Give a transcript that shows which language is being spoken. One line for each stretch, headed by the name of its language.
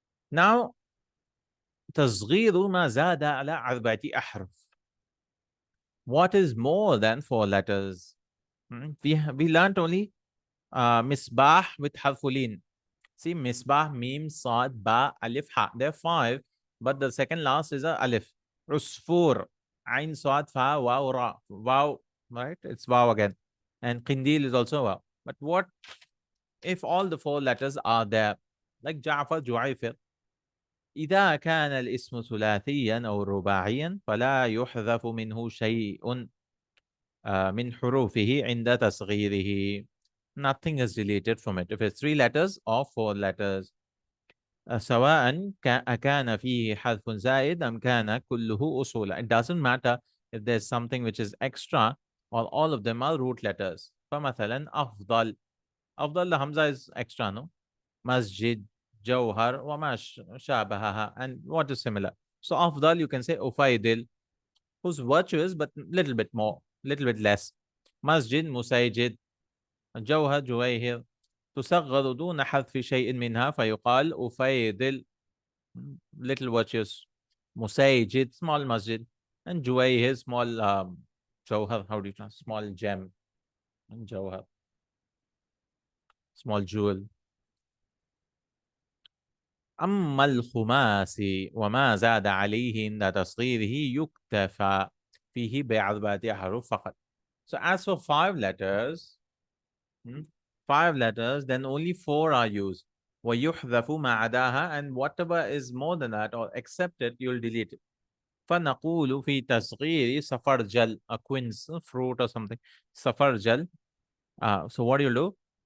Arabic: Now, تصغير ما زاد على 4 أحرف.
English: What is more than 4 letters? We learned only misbah with harfulin. See, misbah, mim, sad, ba, alif, ha. There are 5, but the second last is a alif. Usfur, ain, sad, fa, waw, ra. Waw, right? It's waw again. And qindil is also waw. But what if all the 4 letters are there? Like Ja'far, Ju'ayfir.
Arabic: إذا كان الاسم ثلاثيا أو رباعيا فلا يحذف منه شيء من حروفه عند تصغيره.
English: Nothing is deleted from it. If it's 3 letters or 4 letters.
Arabic: سواء كان فيه حذف زائد أم كان كله أصولا.
English: It doesn't matter if there's something which is extra or all of them are root letters.
Arabic: فمثلا أفضل.
English: أفضل, the Hamza is extra, no? Masjid, Jawhar, wama shabahaha, and what is similar. So afdal, you can say ufaidil, who's virtuous but little bit more, little bit less. Masjid, musayjid, Jawhar, juwayhir.
Arabic: تصغر دون حذف شيء منها فيقال أفيدل,
English: little virtuous. Musayjid, small masjid, and juwayhir, small Jawhar, how do you translate? Small gem, and Jawhar, small jewel.
Arabic: أما الخماس وما زاد عليه عند تصغيره يكتفى فيه ب4 أحرف فقط.
English: So as for 5 letters, 5 letters, then only 4 are used.
Arabic: ويحذف ما عداها,
English: and whatever is more than that or except it, you'll delete it.
Arabic: فنقول في تصغير سفرجل,
English: a quince, fruit or something, سفرجل. So what you'll do?